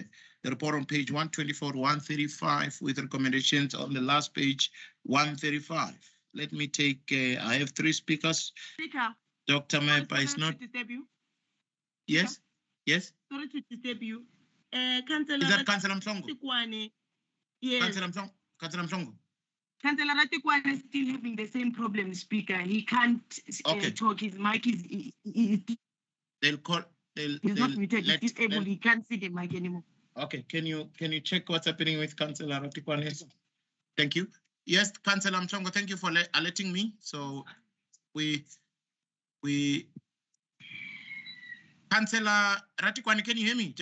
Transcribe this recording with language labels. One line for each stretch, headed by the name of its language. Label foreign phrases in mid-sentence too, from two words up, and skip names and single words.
English: The report on page 124 to 135 with recommendations on the last page 135. Let me take, I have three speakers. Speaker. Dr. Mepa is not. Yes? Yes? Sorry to disturb you. Councillor. Is that Councillor Msongo? Tshwane. Yes. Councillor Msongo. Councillor Tshwane is still having the same problem, Speaker. He can't talk. His mic is. They'll call. He's not muted. He's disabled. He can't see the mic anymore. Okay, can you check what's happening with Councillor Tshwane? Thank you. Yes, Councillor Msongo, thank you for alerting me. So we Councillor Ratikwane, can you hear me?